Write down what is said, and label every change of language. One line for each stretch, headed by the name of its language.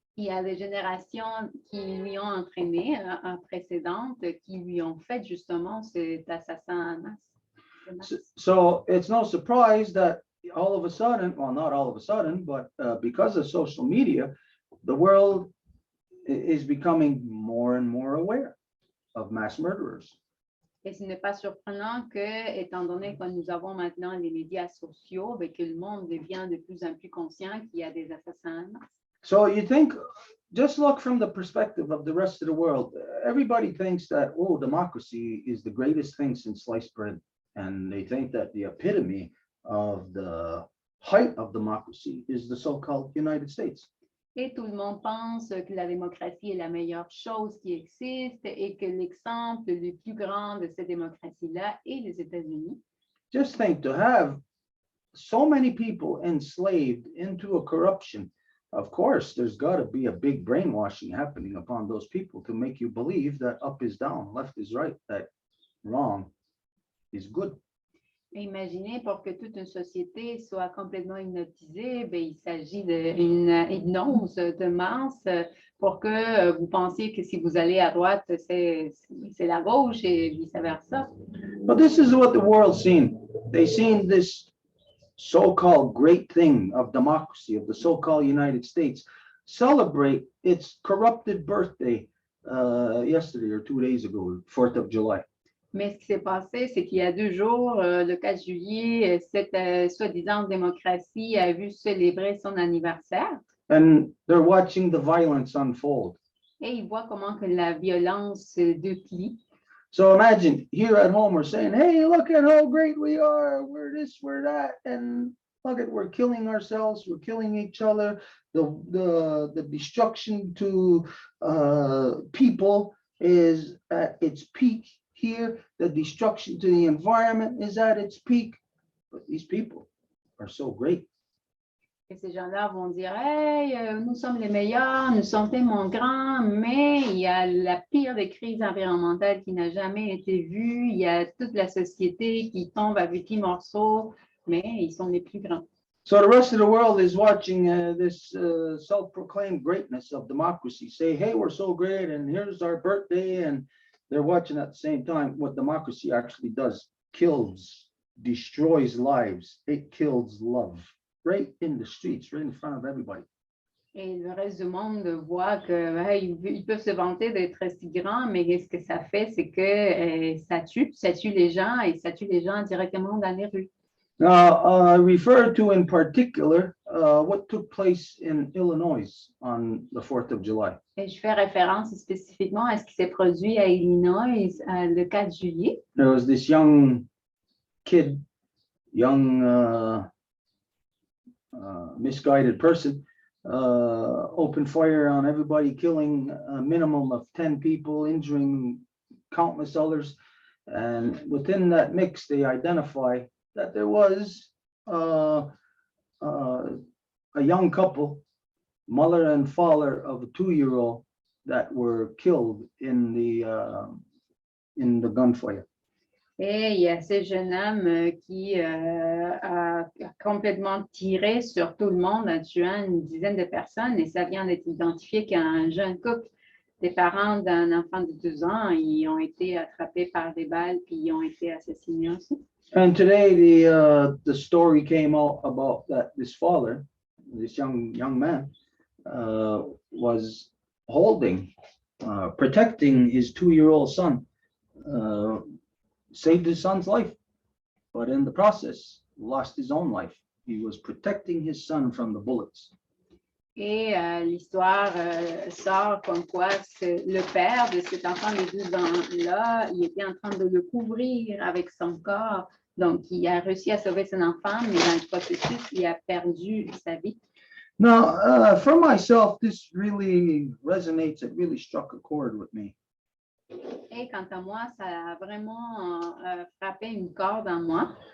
French: Il y a des générations qui lui ont entraîné précédentes, qui lui ont fait justement cet assassin en masse.
English: So it's no surprise that all of a sudden, well, not all of a sudden, but because of social media, the world is becoming more and more aware of mass murderers.
French: Et ce n'est pas surprenant que, étant donné que nous avons maintenant les médias sociaux, ben, que le monde devient de plus en plus conscient qu'il y a des assassins en masse.
English: So you think, just look from the perspective of the rest of the world. Everybody thinks that, oh, democracy is the greatest thing since sliced bread. And they think that the epitome of the height of democracy is the so-called United States.
French: Et tout le monde pense que la démocratie est la meilleure chose qui existe et que l'exemple le plus grand de cette démocratie-là est les États-Unis.
English: Just think, to have so many people enslaved into a corruption, of course, there's got to be a big brainwashing happening upon those people to make you believe that up is down, left is right, that wrong is good.
French: Imaginez, pour que toute une société soit complètement hypnotisée, ben, il s'agit d'une hypnose de masse pour que vous pensiez que si vous allez à droite, c'est la gauche et vice-versa.
English: But this is what the world's seen. They've seen this so-called great thing of democracy, of the so-called United States, celebrate its corrupted birthday yesterday or 2 days ago, 4th of July.
French: Mais ce qui s'est passé, c'est qu'il y a 2 jours, le 4 juillet, cette soi-disant démocratie a vu célébrer son anniversaire.
English: And they're watching the violence unfold.
French: Et ils voient comment que la violence se déplie.
English: So imagine here at home, we're saying, hey, look at how great we are. We're this, we're that. And look at, we're killing ourselves, we're killing each other. The destruction to people is at its peak here. The destruction to the environment is at its peak. But these people are so great.
French: Et ces gens-là vont dire, hey, nous sommes les meilleurs, nous sommes tellement grands, mais il y a la pire des crises environnementales qui n'a jamais été vue. Il y a toute la société qui tombe à petits morceaux, mais ils sont les plus grands.
English: So the rest of the world is watching this self-proclaimed greatness of democracy. Say, hey, we're so great, and here's our birthday, and they're watching at the same time what democracy actually does. Kills, destroys lives. It kills love. Right in the streets, right in front of everybody.
French: Et le reste du monde voit que ils peuvent se vanter d'être si grands, mais ce que ça fait, c'est que ça tue les gens et ça tue les gens directement dans les rues.
English: Now, I refer to in particular what took place in Illinois on the 4th of July.
French: Et je fais référence spécifiquement à ce qui s'est produit à Illinois le 4 juillet.
English: There was this young kid, misguided person, opened fire on everybody, killing a minimum of 10 people, injuring countless others. And within that mix, they identify that there was a young couple, mother and father of a 2-year-old, that were killed in the gunfire.
French: Et il y a ce jeune homme qui a complètement tiré sur tout le monde en tuant une dizaine de personnes. Et ça vient d'être identifié qu'un jeune couple, des parents d'un enfant de 2 ans, ils ont été attrapés par des balles puis ils ont été assassinés aussi.
English: And today the story came out about that this father, this young man, was holding, protecting his 2-year-old son. Saved his son's life, but in the process, lost his own life. He was protecting his son from the bullets.
French: Et l'histoire sort comme quoi le père de cet enfant de 2 ans-là, il était en train de le couvrir avec son corps. Donc, il a réussi à sauver son enfant, mais dans le processus, il a perdu sa vie.
English: Now, for myself, this really resonates. It really struck a chord with me.
French: Et quant à moi, ça a vraiment frappé une corde en moi.